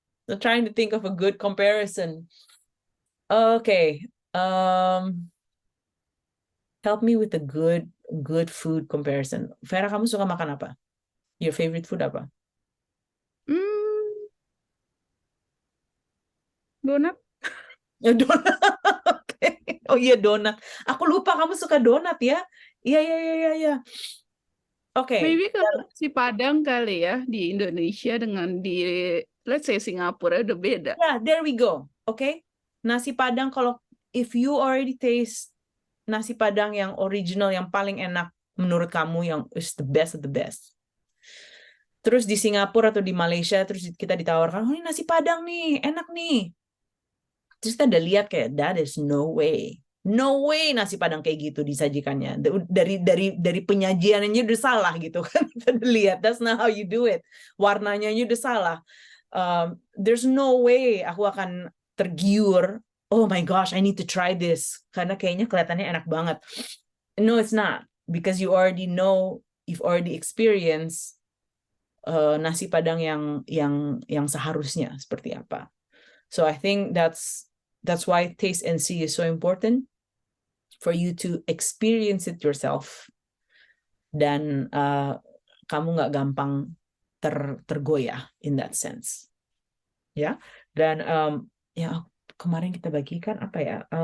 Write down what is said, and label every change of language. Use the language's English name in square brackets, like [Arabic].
[English] Trying to think of a good comparison. Okay, help me with a good food comparison. [Indonesian] Vera, kamu suka makan apa? [English] Your favorite food apa? [Indonesian] Donat. Donat. Okay. Oh iya, donat. Aku lupa kamu suka donat ya. Iya. Oke. Maybe kalau nasi Padang kali ya di Indonesia dengan di [English] let's say [Indonesian] Singapura udah beda. [English] Yeah, there we go. Okay. Nasi Padang, kalau if you already taste nasi Padang yang original, [Indonesian] yang paling enak menurut kamu, [English] yang is the best of the best. [Indonesian] Terus di Singapura atau di Malaysia, terus kita ditawarkan, oh ini nasi Padang nih, enak nih. Terus kita udah lihat kayak, [English] that is no way [Indonesian] nasi Padang kayak gitu disajikannya. Dari penyajiannya udah salah gitu kan. Kita udah lihat, [English] that's not how you do it. [Indonesian] Warnanya udah salah. [English] There's no way [Indonesian] aku akan tergiur, [English] oh my gosh, I need to try this, [Indonesian] karena kayaknya kelihatannya enak banget. [English] No, it's not, because you already know, you've already experienced nasi Padang [Indonesian] yang seharusnya seperti apa. [English] So I think that's why taste and see is so important, for you to experience it yourself, [Indonesian] dan kamu nggak gampang tergoyah [English] in that sense. [Indonesian] Ya, dan ya kemarin kita bagikan apa ya?